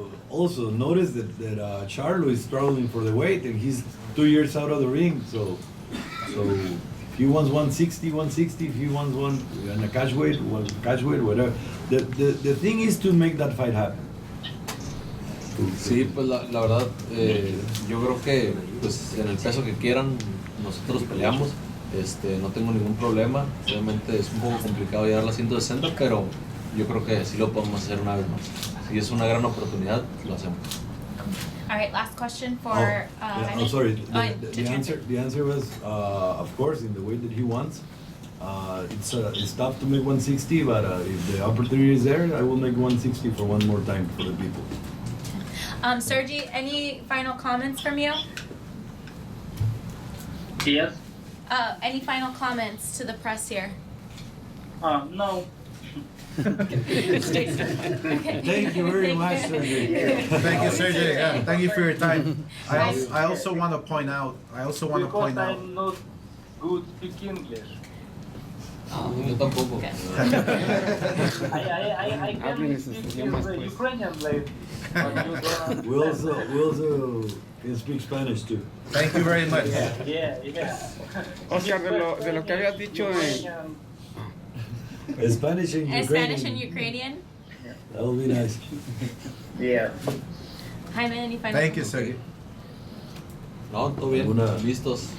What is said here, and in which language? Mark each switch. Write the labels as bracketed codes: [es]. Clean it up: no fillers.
[en] Also notice that Charlo is struggling for the weight, and he's 2 years out of the ring. So if he wants 160, if he wants one in a catch weight, whatever. The thing is to make that fight happen. [es] Sí, pues la verdad, yo creo que pues en el peso que quieran nosotros peleamos. No tengo ningún problema. Obviamente es un poco complicado llegar a las 160, pero yo creo que sí lo podemos hacer una vez más. Si es una gran oportunidad, lo hacemos. [en] All right, last question for Yeah, Jaime. I'm sorry. To The answer was, of course, in the way that he wants. It's tough to make 160, but if the opportunity is there, I will make 160 for one more time for the people. Sergey, any final comments from you? Yes. Any final comments to the press here? No. Okay. Thank you very much, Sergey. Thank you, Sergey. Yeah, thank you for your time. I also want to point out. Because I'm not good speak English. [es] Yo tampoco. [en] I can speak Ukrainian lady. But you don't We also can speak Spanish too. Thank you very much. Yeah. [es] Oscar, de lo que habías dicho en... [en] Spanish and Ukrainian. Spanish and Ukrainian? That will be nice. Yeah. Jaime, any final Thank you, comments? Sergey. [es] No, todo bien. Listos.